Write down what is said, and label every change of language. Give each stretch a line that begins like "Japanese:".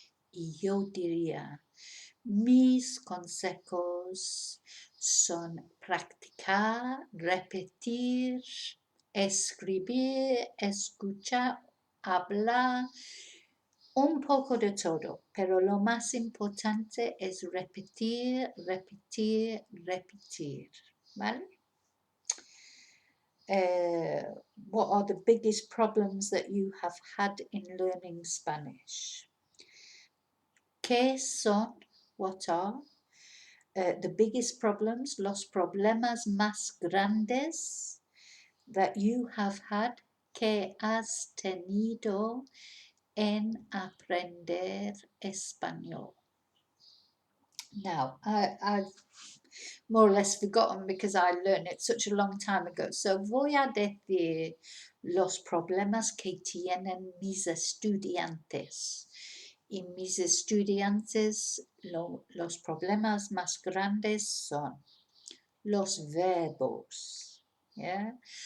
Spanish: Y yo diría, mis consejos son practicar, repetir, escribir, escuchar, hablar, un poco de todo, pero lo más importante es repetir, repetir, repetir, ¿vale?
English: What are the biggest problems that you have had in learning Spanish?
Spanish: ¿Qué son?
English: What are? The biggest problems,
Spanish: los problemas más grandes
English: that you have had,
Spanish: que has tenido en aprender español.
English: Now, I've more or less forgotten because I learned it such a long time ago.
Spanish: So voy a decir los problemas que tienen mis estudiantes. Y mis estudiantes, los problemas más grandes son los verbos, yeah?